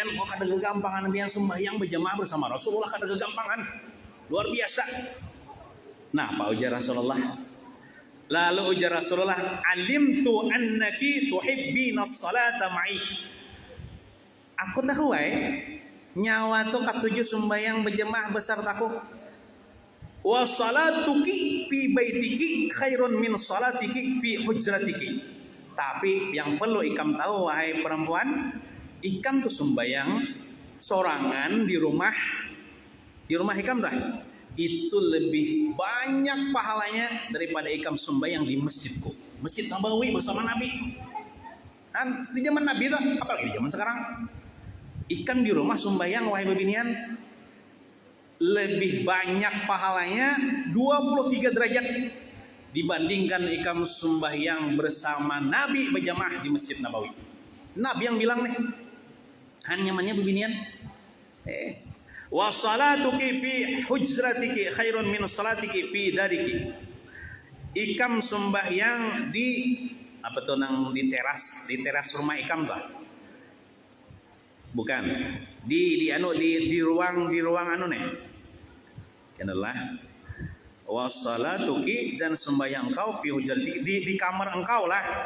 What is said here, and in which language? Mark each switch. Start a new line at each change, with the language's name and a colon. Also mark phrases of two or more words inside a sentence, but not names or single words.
Banjar: Kada kegampangan pian sembahyang berjamaah bersama Rasulullah, kada kegampangan, luar biasa. Nah, apa ujar Rasulullah? Lalu ujar Rasulullah,
Arabic: علمت أنك تحبين الصلاة معي.
Banjar: Aku tahu nyawa tu katuju sembahyang berjamaah besertaku.
Arabic: وصلاتك في بيتك خير من صلاتك في حجرتك.
Banjar: Tapi yang perlu ikam tahu wahai perempuan, ikam tuh sembahyang sorangan di rumah ikam dah. Itu lebih banyak pahalanya daripada ikam sembahyang di masjidku, Masjid Nabawi bersama Nabi.
Indonesian: Kan di zaman Nabi tuh, apalagi di zaman sekarang.
Banjar: Ikan di rumah sembahyang wahai bebinian lebih banyak pahalanya 23 derajat dibandingkan ikam sembahyang bersama Nabi berjamaah di Masjid Nabawi. Nabi yang bilang nih, hanya bebinian.
Arabic: وصلاتك في حجرتك خير من صلاتك في دارك.
Banjar: Ikam sembahyang di teras rumah ikam tuh.
Indonesian: Bukan di ruang nih. Kenalah wassalatuki dan sembahyang engkau
Arabic: في حجرتك
Indonesian: di kamar engkau lah.